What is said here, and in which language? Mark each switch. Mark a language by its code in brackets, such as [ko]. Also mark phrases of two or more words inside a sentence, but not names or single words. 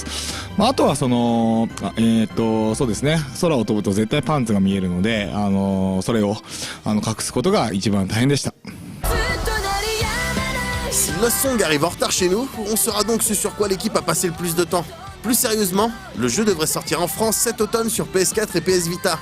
[ja] まあ、あとはそうですね、空を飛ぶと絶対パンツが見えるので、それを隠すことが一番大変でした。 [fr] Si Lost Song arrive en retard chez nous, on saura donc ce sur quoi l'équipe a passé le plus de temps. Plus sérieusement, le jeu devrait sortir en France cet automne sur PS4 et PS Vita.